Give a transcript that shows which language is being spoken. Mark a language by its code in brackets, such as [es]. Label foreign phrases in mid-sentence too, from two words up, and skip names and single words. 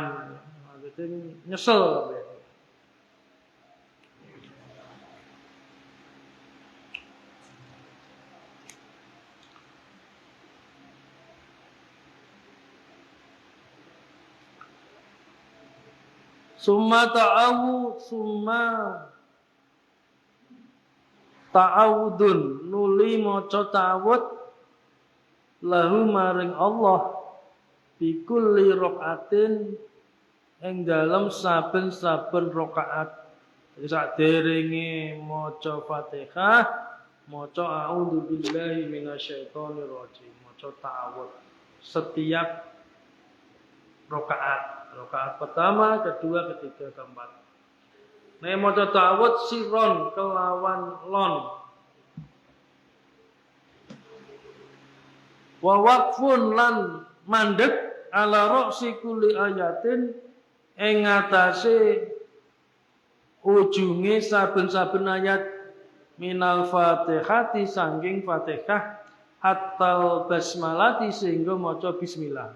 [jv] Maksudnya nyesel kabeh. [ar] ثم تعوذ [jv] nuli maca ta'awud lahu maring Allah [ar] بكل ركعة [jv] ing dalem saben-saben rakaat. Saderenge maca Fatihah maca [ar] أعوذ بالله من الشيطان الرجيم [jv] maca ta'awud setiap rakaat. [id] Rakaat pertama, kedua, ketiga, keempat. [jv] Nek maca ta'awud sirron kelawan lon. [ar] ووقف [jv] lan mandek [ar] على رأس كل آية [jv] ing ngatasé ujunge saben-saben ayat [ar] من الفاتحة [jv] sangking Fatihah [ar] حتى البسملة [jv] sehingga maca bismillah.